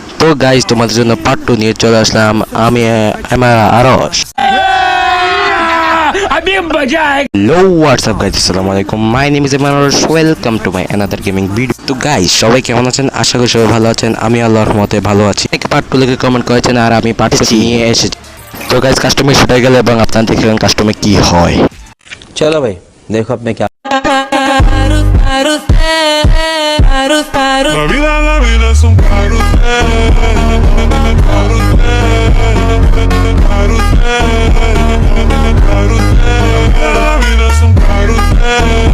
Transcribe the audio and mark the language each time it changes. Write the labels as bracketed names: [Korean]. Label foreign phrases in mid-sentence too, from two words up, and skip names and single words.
[Bangla] তো গাইস তোমাদের জন্য পার্ট 2 নিয়ে চলে আসলাম আমি আমার আরশ। [English] Hello, what's up guys? [Arabic] السلام عليكم. [English] My name is Amarosh. Welcome to my another gaming video. [Bangla] তো গাইস সবাই কেমন আছেন? আশা করি সবাই ভালো আছেন। আমি আল্লাহর রহমতে ভালো আছি। এক পার্ট 2 লিখে কমেন্ট করেছেন আর আমি পার্ট 2 নিয়ে এসেছি। তো গাইস কাস্টমে সেটাই গেল এবং আপনারা দেখলেন কাস্টমে কি হয়। [Hindi] चलो भाई देखो अब मैं क्या [Spanish] La vida es un carrusel, la vida es un carrusel.